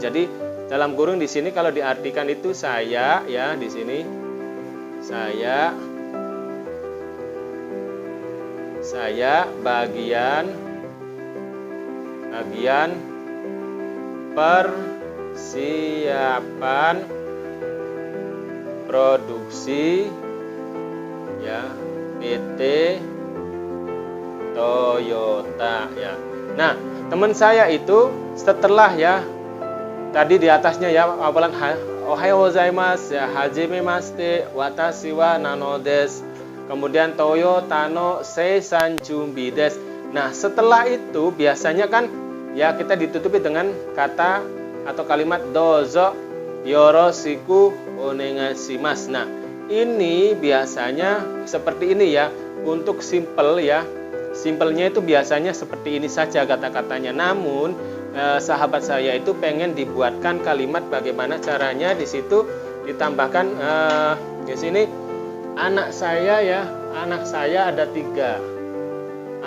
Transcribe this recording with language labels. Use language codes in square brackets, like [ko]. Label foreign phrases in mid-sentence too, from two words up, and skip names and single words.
[id] Jadi dalam kurung di sini kalau diartikan itu saya ya, di sini saya bagian persiapan produksi ya PT Toyota ya. Nah, teman saya itu setelah ya tadi di atasnya ya awalan [ja] おはようございます [id] ya, [ja] はじめまして、私はナノです. Kemudian トヨタの生産準備です. [id] Nah, setelah itu biasanya kan ya kita ditutupi dengan kata atau kalimat [ja] どうぞよろしくお願いします. [id] Nah, ini biasanya seperti ini ya. Untuk simple ya, simpelnya itu biasanya seperti ini saja kata-katanya. Namun sahabat saya itu pengen dibuatkan kalimat bagaimana caranya, di situ ditambahkan di sini anak saya ya, anak saya ada 3.